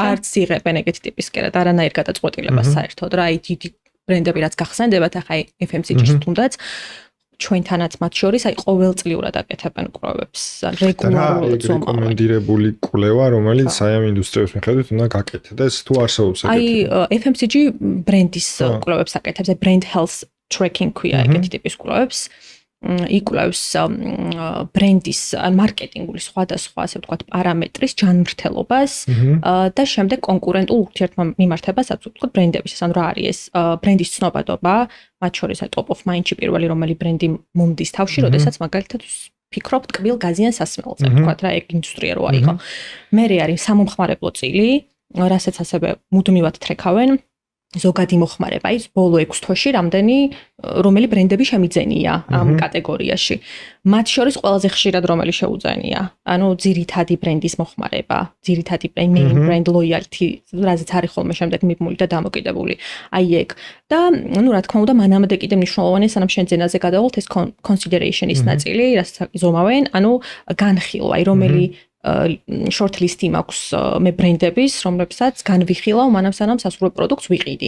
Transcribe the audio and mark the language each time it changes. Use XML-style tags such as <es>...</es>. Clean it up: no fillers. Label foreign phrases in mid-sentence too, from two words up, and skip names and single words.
<ka>არც იღებენ ეგეთი ტიპის კერად, არანაირ გადაწყვეტილებას საერთოდ რა, აი დიდი ბრენდები რაც გახსენდებათ, ახლა FMCG-ში თუნდაც ჩვენთანაც მათ შორის აი ყოველწლიურად აკეთებენ კვლევებს, რეგულარულად ზომავენ. რეკომენდირებული კვლევა, რომელიც აი ამ ინდუსტრიების მიხედვით უნდა გაკეთდეს, თუ არსებობს ეგეთი. აი FMCG ბრენდის კვლევებს აკეთებს, აი</ka> <en>brand health tracking</en> <ka>ქვია ეგეთი ტიპის კვლევებს. იკვლევს ბრენდის მარკეტინგული სხვადასხვა ასე ვთქვათ პარამეტრის ჯანმრთელობას და შემდეგ კონკურენტულ ურთიერთმიმართებას აქვს ვთქვათ ბრენდების, ანუ რა არის ეს ბრენდის ცნობადობა, მათ შორის აი</ka> <en>top of mind-ში</en> <ka>პირველი რომელი ბრენდი მომდის თავში, როდესაც მაგალითად ფიქრობთ კბილ გაზიან სასმელზე, ვთქვათ რა ეგ ინდუსტრია რო აიღო. მერე არის სამომხმარებლო წილი, რასაც ასევე მუდმივად ტრეკავენ. ზოგადი მოხმარება ის ბოლო 6 თვეში რომელი ბრენდები შემიძენია ამ კატეგორიაში. მათ შორის ყველაზე ხშირად რომელი შეუძენია. ანუ ძირითადი ბრენდის მოხმარება, ძირითადი</ka> <en>main brand loyalty,</en> <ka>რაზეც არის ხოლმე შემდეგ მიბმული და დამოკიდებული. აი ეგ. და ნუ რა თქმა უნდა, მანამდე კიდე მნიშვნელოვანია, სანამ შენ ძენაზე გადავალთ ეს consideration-ის ნაწილი, რასაც ზომავენ, ანუ განხილვა, აი რომელი shortlist-ი მაქვს მე ბრენდების, რომლებსაც განვიხილავ მანამ სანამ სასურველ პროდუქტს ვიყიდი.</ka>